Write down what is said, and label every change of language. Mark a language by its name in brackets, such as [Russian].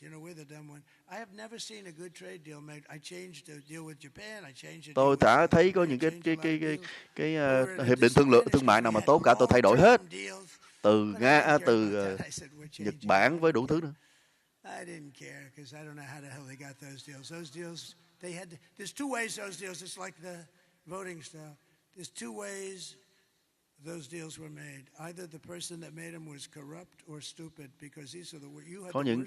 [English] You know, we're the dumb one. I have never seen a good trade deal made. I changed the deal with Japan. I changed the [Vietnamese] Tôi đã thấy có những cái hiệp định thương mại nào mà tốt cả, tôi thay đổi hết. từ Nga, từ Nhật Bản với đủ thứ nữa. [English] I didn't care because I don't know how the hell they got those deals. Those deals, they had. There's two ways those deals. It's like the voting stuff. There's two ways those deals were made. Either the person that made them was corrupt or stupid because these are the you had.